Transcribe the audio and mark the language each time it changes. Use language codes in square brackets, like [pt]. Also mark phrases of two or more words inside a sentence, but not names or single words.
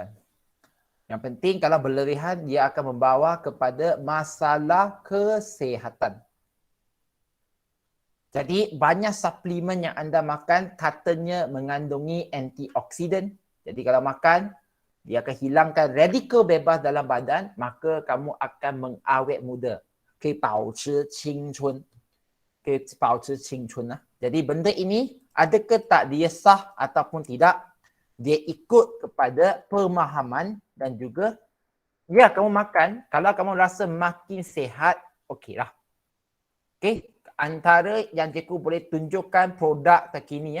[ms] Yang penting kalau berlebihan dia akan membawa kepada masalah kesihatan. Jadi banyak suplemen yang anda makan katanya mengandungi antioksidan. Jadi kalau makan dia akan hilangkan radikal bebas dalam badan, maka kamu akan mengawet muda. [zh] 可以保持青春. 可以保持青春 lah. [ms] Jadi benda ini adakah tak dia sah ataupun tidak? Dia ikut kepada pemahaman dan juga ya kamu makan, kalau kamu rasa makin sihat, okeylah. Okey, antara yang cikgu boleh tunjukkan produk terkini ya.